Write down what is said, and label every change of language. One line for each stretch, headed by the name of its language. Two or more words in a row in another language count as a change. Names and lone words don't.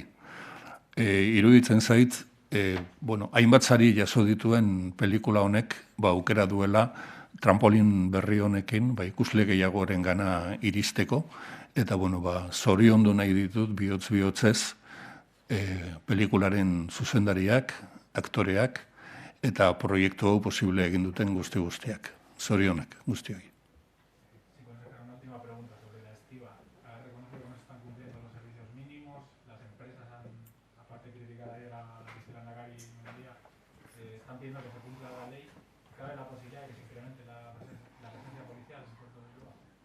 Basque: Iruditzen zait, hainbat sari jaso dituen pelikula honek aukera duela trampolin berri honekin ikusle gehiagoren gana iristeko, eta zoriondu nahi ditut bihotz-bihotzez pelikularen zuzendariak, aktoreak, eta proiektu hau posible egin duten guztiak. Zorionak guztioi.
Spanish: Sí, consejero, una última pregunta sobre la estiba. Reconoce que no se están cumpliendo los servicios mínimos, las empresas han, aparte de criticar ayer a Lehendakari un día, están pidiendo que se cumpla la ley. ¿Cabe la posibilidad de que se incremente la presencia policial en el puerto de Bilbao?